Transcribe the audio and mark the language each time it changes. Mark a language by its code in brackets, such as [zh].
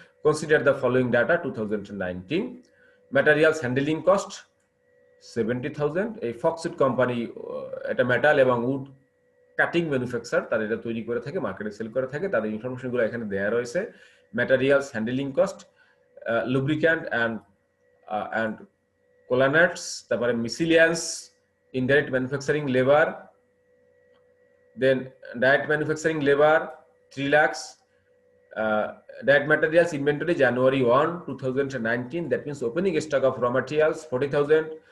[en] Consider the following data 2019. Materials handling cost 70,000. [bn] এই Foxwood Company এটা metal এবং would cutting manufacture, তারা এটা তৈরি করে থাকে, মার্কেটে সেল করে থাকে, তাদের ইনফরমেশনগুলো এখানে দেয়া রয়েছে। [en] materials handling cost, lubricant and coolants, তারপরে miscellaneous indirect manufacturing labor, then direct manufacturing labor 3 lakhs, direct materials inventory January 1, 2019, that means opening stock of raw materials 40,000,